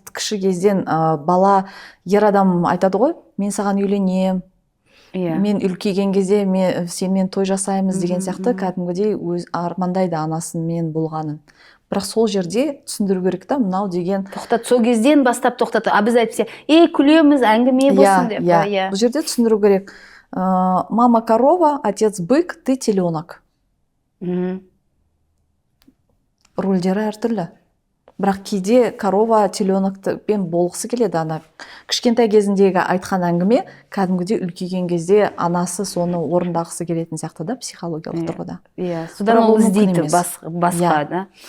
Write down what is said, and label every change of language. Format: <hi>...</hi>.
<kk>Кіші кезден бала, ер адам айтады ғой, мен саған үйленем, мен үлкейген кезде сенімен той жасаймыз деген сияқты кәдімгідей өз армандайды анасын мен болғанын. Бірақ сол жерде түсіндіру керек та, мынау деген Тоқтат, сол кезден бастап тоқтат. Біз айтпесе, күлеміз, әңгіме болсын деп. Бұл жерде түсіндіру керек.</kk> <ru>Мама корова, отец бык, ты теленок.</ru> <kk>Рөлдері әртүрлі. Бірақ кейде корова теленокпен болғысы келеді. Ана кішкентай кезіндегі айтқан әңгіме кәдімгідей үлкейген кезде анасы соны орындағысы келетін сияқты да, психологиялық тұрғыда. Содан ол іздейді басқа да.</kk>